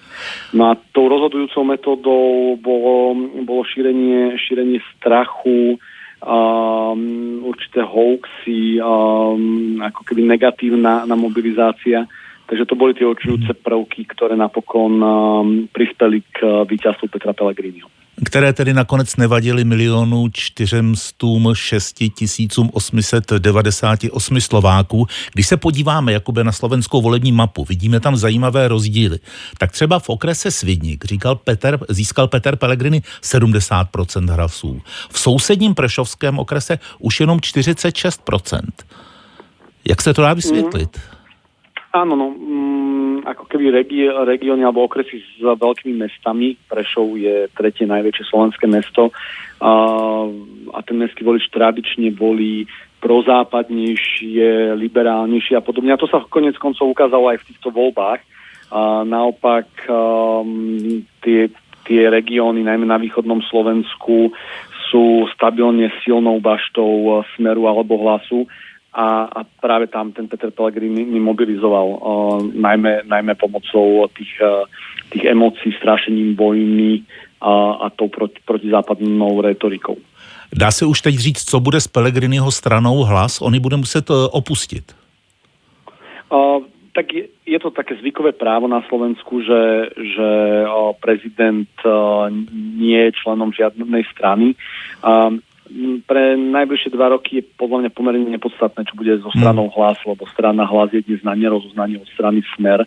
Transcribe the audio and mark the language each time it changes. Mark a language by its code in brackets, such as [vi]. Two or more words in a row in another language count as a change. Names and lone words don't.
[sk] No a tou rozhodujúcou metódou bolo šírenie strachu, určité hoaxy, ako keby negatívna mobilizácia. Takže to boli tie určujúce prvky, ktoré napokon prispeli k víťazstvu Petra Pellegriniho. [cs] Které tedy nakonec nevadily 1 406 898 Slováků. Když se podíváme, Jakube, na slovenskou volební mapu, vidíme tam zajímavé rozdíly. Tak třeba v okrese Svidník získal Peter Pellegrini 70% hlasů. V sousedním prešovském okrese už jenom 46%. Jak se to dá vysvětlit? [sk] Áno, ako keby regióny alebo okresy s veľkými mestami. Prešov je tretie najväčšie slovenské mesto a ten mestský volič tradične volí prozápadnejšie, liberálnejšie a podobne. A to sa konec koncov ukázalo aj v týchto voľbách. Naopak tie regióny, najmä na východnom Slovensku, sú stabilne silnou baštou Smeru alebo Hlasu. A práve tam ten Peter Pellegrini mobilizoval najmä pomocou tých emócií, strašením vojny a tou protizápadnou retorikou. [cs] Dá se už teď říct, co bude s Pellegriniho stranou Hlas? On ji bude muset opustit. [sk] Tak je to také zvykové právo na Slovensku, že prezident nie je členom žiadnej strany. Pre najbližšie 2 roky je podľa mňa pomerne nepodstatné, čo bude so stranou Hlas, lebo strana Hlas je dnes na nerozoznanie od strany Smer.